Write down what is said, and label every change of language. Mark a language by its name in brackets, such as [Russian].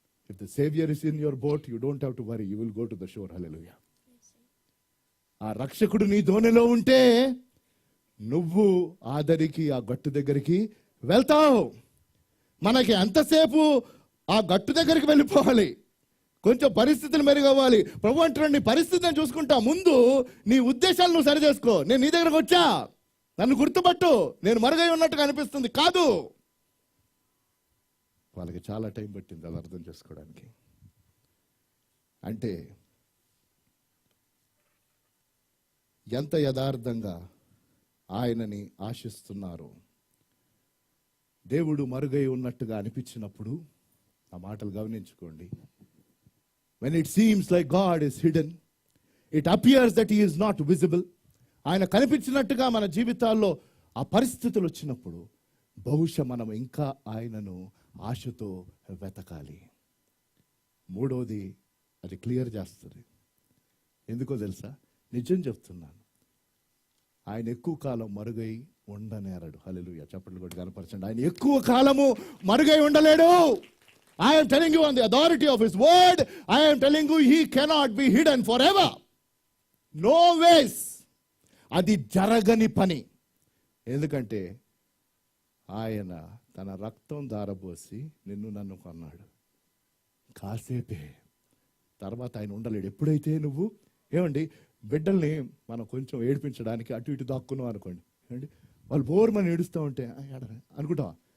[English] If the Savior is in your boat, you don't have to worry. You will go to the shore. Hallelujah. [Telugu] ఆ రక్షకుడు నీ దోణిలో ఉంటే నువ్వు ఆదరికి ఆ గట్టు దగ్గరికి వెళ్తావు. మనకి ఎంతసేపు ఆ గట్టు దగ్గరికి వెళ్ళిపోవాలి, కొంచెం పరిస్థితులు మెరుగవ్వాలి. ప్రభు అంటున్నాడు నీ పరిస్థితిని చూసుకుంటా, ముందు నీ ఉద్దేశాలు నువ్వు సరి చేసుకో. నేను నీ దగ్గరకు వచ్చా, నన్ను గుర్తుపట్టు, నేను మరుగై ఉన్నట్టుగా అనిపిస్తుంది కాదు. వాళ్ళకి చాలా టైం పట్టింది అది అర్థం చేసుకోవడానికి. అంటే ఎంత యథార్థంగా ఆయనని ఆశిస్తున్నారు. దేవుడు మరుగై ఉన్నట్టుగా అనిపించినప్పుడు ఆ మాటలు గమనించుకోండి. [English] When it seems like God is hidden, it appears that he is not visible. [Telugu] ఆయన కనిపించినట్టుగా మన జీవితాల్లో ఆ పరిస్థితులు వచ్చినప్పుడు బహుశా మనం ఇంకా ఆయనను ఆశతో వెతకాలి. మూడోది అది క్లియర్ చేస్తుంది. ఎందుకో తెలుసా? నిజం చెప్తున్నాను, ఆయన ఎక్కువ కాలం మరుగై ఉండనేరడు. హల్లెలూయా, చప్పట్లు కొట్టి కనపరచండి. ఆయన ఎక్కువ కాలము మరుగై ఉండలేడు. [English] I am telling you on the authority of his word, I am telling you he cannot be hidden forever. No ways. [Telugu] అది జరగని పని. ఎందుకంటే ఆయన తన రక్తం ధారపోసి నిన్ను నన్ను కొన్నాడు. కాసేపే, తర్వాత ఆయన ఉండలేడు. ఎప్పుడైతే నువ్వు ఏమండి బిడ్డల్ని మనం కొంచెం ఏడిపించడానికి అటు ఇటు దాక్కున్నాం అనుకోండి, ఏమండి వాళ్ళు బోర్మని ఏడుస్తూ ఉంటే అనుకుంటావా?